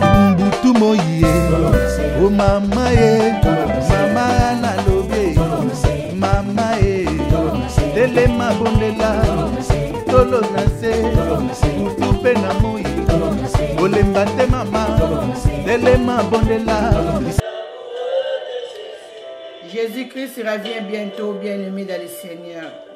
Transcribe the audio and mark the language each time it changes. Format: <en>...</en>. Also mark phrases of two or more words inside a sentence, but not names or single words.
<ln>Mbutu moi, eh. Oh, mama, eh. Mama, nalobi, eh. Mama, eh. Telema, bondela, tolo na se. Mbutu mpe na moi. Olemba te, mama. Telema, bondela.</ln> <fr>Jésus-Christ revient bientôt, bien-aimé dans le Seigneur.</fr>